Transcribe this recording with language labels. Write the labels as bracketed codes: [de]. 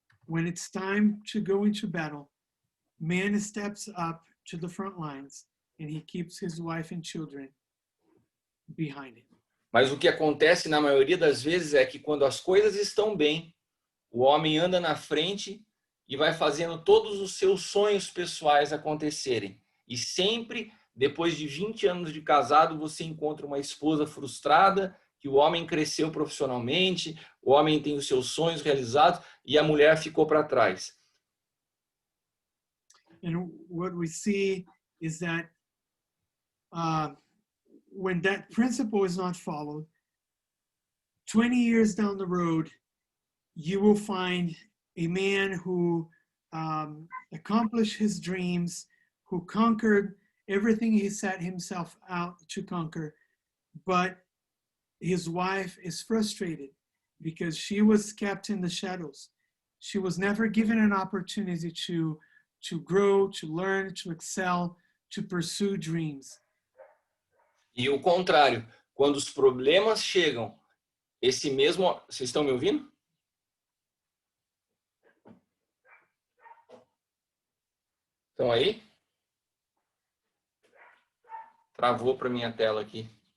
[en] When it's time to go into battle, man steps up to the front lines and he keeps his wife and children behind him. [pt] Mas o que acontece na maioria das vezes é que quando as coisas estão bem, o homem anda na frente e vai fazendo todos os seus sonhos pessoais acontecerem. E sempre, depois de 20 anos de casado, você encontra uma esposa frustrada, que o homem cresceu profissionalmente, o homem tem os seus sonhos realizados e a mulher ficou para trás. [en] And what we see is that when that principle is not followed, 20 years down the road, you will find a man who accomplished his dreams, who conquered everything he set himself out to conquer, but his wife is frustrated because she was kept in the shadows. She was never given an opportunity to grow, to learn, to excel, to pursue dreams. [pt] E o contrário, quando os problemas chegam, vocês estão me ouvindo? Estão aí? Travou para minha tela aqui.